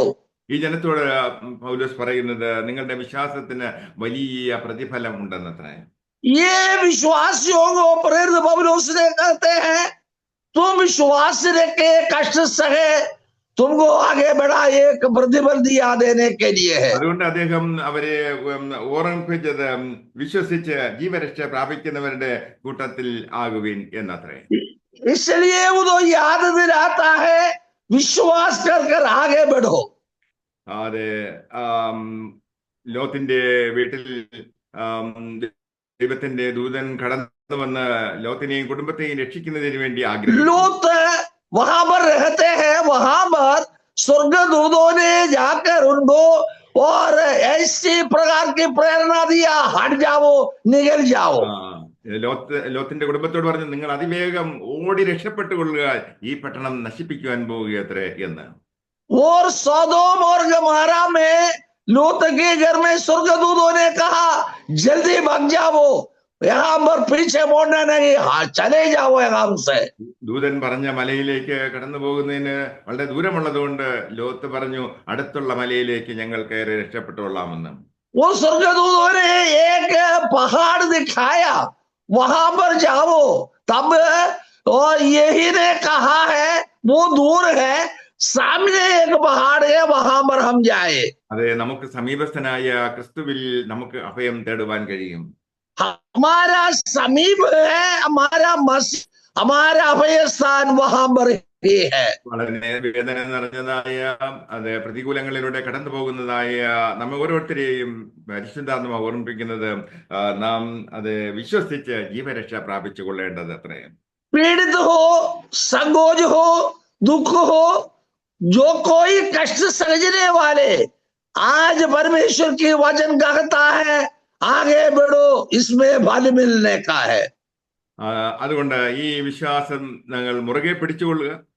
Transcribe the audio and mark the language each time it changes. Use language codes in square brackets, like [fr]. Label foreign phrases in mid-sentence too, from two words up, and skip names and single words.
[ml] ഈ ജനത്തോട് പൗലോസ് പറയുന്നത്, നിങ്ങളുടെ വിശ്വാസത്തിന് വലിയ പ്രതിഫലം ഉണ്ടെന്നത്രേ. [hi] ये विश्वासियों को प्रेरित पौलुस ने कहते हैं, तुम विश्वास रखे, कष्ट सहे, तुमको आगे बढ़ा एक प्रतिफल दिया देने के लिए है। [ml] അതുകൊണ്ട് അദ്ദേഹം അവരെ ഓർമ്മിപ്പിച്ചത്, വിശ്വസിച്ച് ജീവരക്ഷ പ്രാപിക്കുന്നവരുടെ കൂട്ടത്തിൽ ആകുവിൻ എന്നത്രേ. [hi] इसलिए वो तो याद दिलाता है, विश्वास कर आगे बढ़ो। [ml] അതെ, ലോത്തിന്റെ വീട്ടിൽ ദൈവത്തിന്റെ ദൂതൻ കടന്നു വന്ന് ലോത്തിനെയും കുടുംബത്തെയും രക്ഷിക്കുന്നതിന് വേണ്ടി ആഗ്രഹിച്ചു. [hi] लोत वहां पर रहते हैं, वहां पर स्वर्गदूतों ने जाकर उनको और ऐसी प्रकार की प्रेरणा दिया, हट जाओ, निकल जाओ। [ml] ലോത്തിന്റെ കുടുംബത്തോട് പറഞ്ഞു, നിങ്ങൾ അതിവേഗം ഓടി രക്ഷപ്പെട്ടുകൊള്ളുക, ഈ പട്ടണം നശിപ്പിക്കുവാൻ പോവുകയത്രേ എന്ന്. [hi] और सौदोम और गमोरा में लूत के घर में स्वर्गदूतों ने कहा, जल्दी भाग जाओ, यहाँ पर पीछे मुड़ना नहीं, हाँ चले जाओ यहाँ से। [ml] ദൂതൻ പറഞ്ഞ മലയിലേക്ക് കടന്നു പോകുന്നതിന് വളരെ ദൂരമുള്ളതുകൊണ്ട് ലോത്ത് പറഞ്ഞു, അടുത്തുള്ള മലയിലേക്ക് ഞങ്ങൾ കയറി രക്ഷപ്പെട്ടുകൊള്ളാമെന്ന്. [hi] वो स्वर्गदूतों ने एक पहाड़ दिखाया, वहां पर जाओ। तब और यही ने कहा है, वो दूर है, सामने एक पहाड़ है, वहां पर हम जाए। [ml] അതെ, നമുക്ക് സമീപസ്ഥനായ ക്രിസ്തുവിൽ നമുക്ക് അഭയം തേടുവാൻ കഴിയും. [hi] हमारा समीप है, हमारा अभय स्थान वहां पर ही है। [ml] വളരെ വേദന നിറഞ്ഞതായ, അത് പ്രതികൂലങ്ങളിലൂടെ കടന്നു പോകുന്നതായ നമ്മെ ഓരോരുത്തരെയും പരിശുദ്ധാത്മാവ് ഓർമ്മിപ്പിക്കുന്നത്, നാം അത് വിശ്വസിച്ച് ജീവരക്ഷ പ്രാപിച്ചു കൊള്ളേണ്ടത് അത്രേ. [hi] पीड़ित हो, संकोच हो, दुख हो, जो कोई कष्ट सहने वाले, आज परमेश्वर की वचन कहता है, आगे बढ़ो, इसमें फल मिलने का है। [ml] അതുകൊണ്ട് ഈ വിശ്വാസം ഞങ്ങൾ മുറുകെ പിടിച്ചുകൊള്ളുക.